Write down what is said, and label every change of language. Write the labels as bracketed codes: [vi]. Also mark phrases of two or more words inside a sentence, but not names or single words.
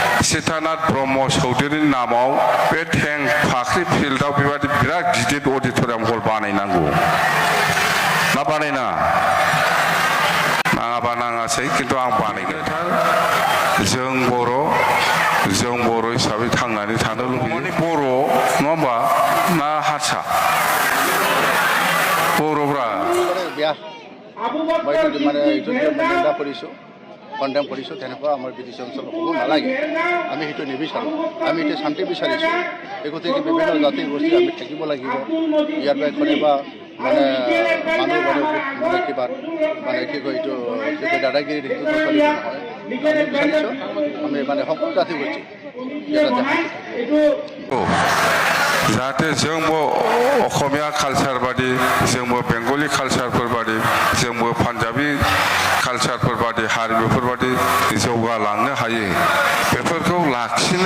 [brx] सीतानाथ ब्रह्म चौधुरीनि नामाव बे थें फाख्रि फिल्डआव बेबायदि बिराद गिदिर [en] auditorium hall [brx] बानायनांगौ ना बानायनाङा नाङाबा नाङासै खिन्थु आं बानायगोन जों बर' हिसाबै थांनानै थानो लुबैयो बर' नङा होमबा ना हारसा बर'फ्रा [as] মানে এইটো নিন্দা কৰিছোঁ কণ্ডেম কৰিছোঁ তেনেকুৱা আমাৰ বিদেশী অঞ্চল হ'ব নালাগে আমি সেইটো নিবিচাৰোঁ আমি এতিয়া শান্তি বিচাৰিছোঁ এই গতিকে বিভিন্ন জাতি গোষ্ঠী আমি থাকিব লাগিব ইয়াৰ পৰা কোনোবা মানে মানুহ মানে কিবা মানে কি কয় এইটো কি কয় দাদাগিৰি সেইটো নচলিব নহয় আমি বিচাৰিছোঁ আমি মানে সকলো জাতি গোষ্ঠী [brx] जाहाथे जोंबो असमिया कालचार बादि जोंबो बेंगली कालचारफोर बादि जोंबो पान्जाबी कालचारफोर बादि हारिमुफोर बादि जौगालांनो हायो बेफोरखौ लाखिनो